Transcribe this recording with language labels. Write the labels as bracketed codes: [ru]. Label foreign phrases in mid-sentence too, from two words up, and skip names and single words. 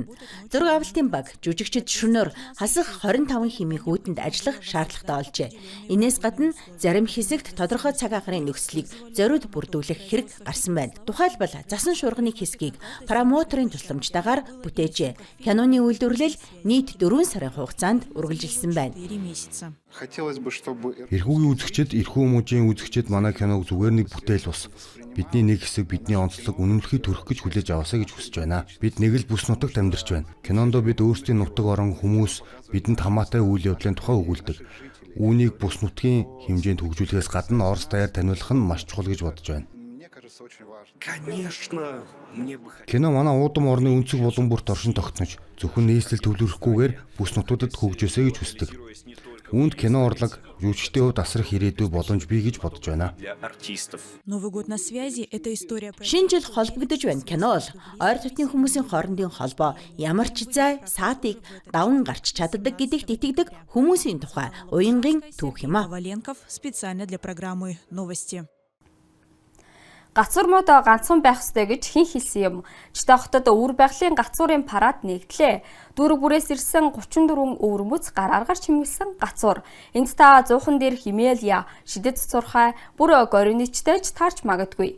[mn] Зураг авалтын баг жүжигчид шөнөөр хасах 25 хэмээх үүтэнд ажиллах шаардлагатай болжээ. Инээс гадна зарим хэсэгт тодорхой цаг агарын нөхцөлийг зориуд бүрдүүлэх хэрэг гарсан байна. Тухайлбал засан шуурганы хэсгийг промоутерын тусламжтайгаар бүтээжээ. Киноны үйлдвэрлэл нийт 4 сарын хугацаанд үргэлжилсэн байна. [ru] Хотелось бы, чтобы [mn] Ирхүүгийн үзэгчид, Ирхүү мужийн үзэгчид манай киног зүгээр нэг бүтээл бус. Бидний нэг хэсэг бидний онцлог үнэмлэхийг төрөх гэж хүлээж аваасаа гэж хүсэж байна. Бид нэг л бүс нутагт амьдарч байна. Кинондо бид өөрсдийн нутаг орон хүмүүс бидэнд хамаатай үйл явдлын тухай өгүүлдэг. Үүнийг бүс нутгийн хэмжээнд хөгжүүлэхээс гадна Орос даяар таниулах нь маш чухал гэж бодож байна. [ru] Конечно, мне бы хотелось. [mn] Кино манай уудам орны өнцөг булан бүрт оршин тогтнож, зөвхөн нийслэл төвлөрөхгүйгээр бүс нутуудад хөгжөөсэй гэж хүсдэг. Үүнд кино урлаг жүжигчдийн хувьд асрах ирээдүй боломж бий гэж бодож байна. [ru] Для артистов. Новый год на связи. Это история про... [mn] Шинэ жил холбогдож байна. Кино бол ойр дотны хүмүүсийн хоорондын холбоо ямар ч зай саатыг даван гарч чаддаг гэдэгт итгэдэг хүмүүсийн тухай уянгийн түүх юм а. [ru] Коваленков специально для программы «Новости». [mn] Гацур мод ганцхан байх ёстой гэж хэн хэлсэн юм. Читэй хотод өвөр байгалийн гацуурын парад нэгдлээ. Дүүрэг бүрээс ирсэн 34 өвөрмөц гар аргаар чимгэлсэн гацур. Энд та 100хан дээр химээлья, шидэт цурхай, бүр гориничтэйч таарч магадгүй.